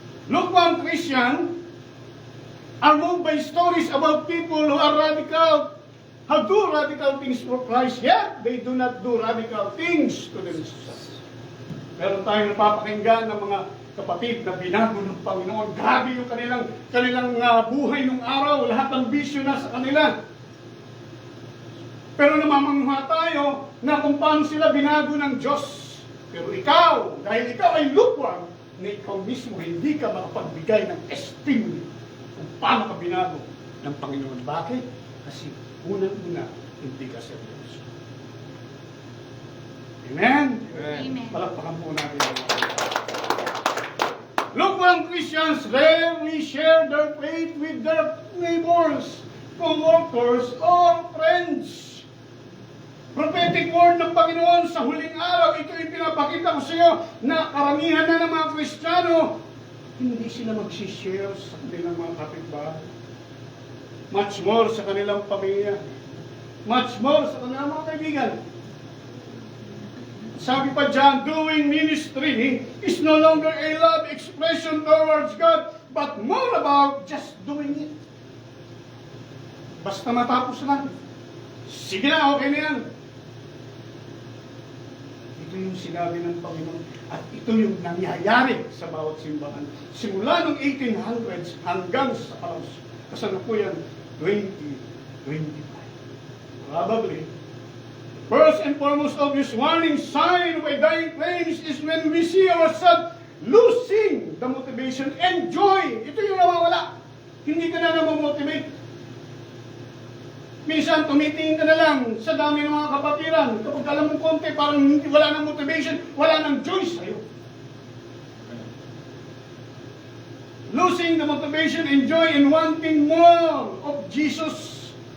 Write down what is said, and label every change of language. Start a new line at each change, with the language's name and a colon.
English: Lukewarm Christian are moved by stories about people who are radical, who do radical things for Christ, yet they do not do radical things to themselves.
Filipino: Meron tayong napapakinggan ng mga kapatid na binago ng Panginoon. Grabe yung kanilang buhay nung araw, lahat ng bisyo na sa kanila. Pero namamangha tayo na kung paano sila binago ng Diyos. Pero ikaw, dahil ikaw ay lukewarm, na ikaw mismo hindi ka makapagbigay ng testimony kung paano ka binago ng Panginoon. Bakit? Kasi unang-una, hindi ka seryoso. Amen? Amen. Palakpakan po natin.
English: Lukewarm Christians rarely share their faith with their neighbors, co-workers, or friends.
Filipino: Prophetic word ng Panginoon sa huling araw, ito ipinapakita ko sa iyo na karamihan na ng mga Kristiyano, hindi sila mag-share sa kanilang mga kapitbahay.
English: Much more
Filipino: sa kanilang pamilya. Much more sa kanilang mga kaibigan. Sabi pa dyan,
English: doing ministry is no longer a love expression towards God, but more about just doing it.
Filipino: Basta matapos lang. Sige na, okay na yan. Ito yung sinabi ng Panginoon at ito yung nangyayari sa bawat simbahan. Simula noong 1800s hanggang sa kasalukuyan 2025.
English: Probably, first and foremost obvious warning sign of a dying place is when we see ourselves losing the motivation and joy.
Filipino: Ito yung nawawala. Hindi ka na namomotivate. Minsan, tumitingin ka na lang sa dami ng mga kapatiran. Kapag alam mo konti, parang wala ng motivation, wala ng joy sa'yo.
English: Losing the motivation and joy and wanting more of Jesus.